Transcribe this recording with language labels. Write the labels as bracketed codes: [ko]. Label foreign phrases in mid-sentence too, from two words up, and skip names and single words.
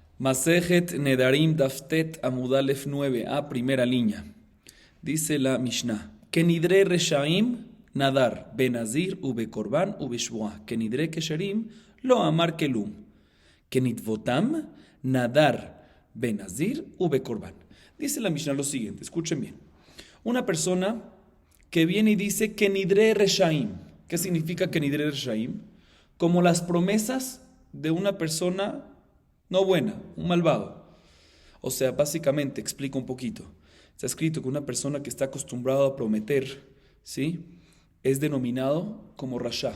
[es] Masejet Nedarim [he] דף ט עמוד א [es] 9a, primera línea. Dice la Mishnah: [he] כנדרי רשעים נדר בנזיר ובקרבן ובשבועה. כנדרי כשרים לא אמר כלום. כנדבותם נדר בנזיר ובקרבן. [es] Dice la Mishnah lo siguiente, escuchen bien. Una persona que viene y dice [he] כנדרי רשעים. [es] ¿Qué significa [he] כנדרי רשעים? [es] Como las promesas de una persona no buena, un malvado. O sea, básicamente, explico un poquito. Está escrito que una persona que está acostumbrada a prometer, ¿sí?, es denominado como rasha.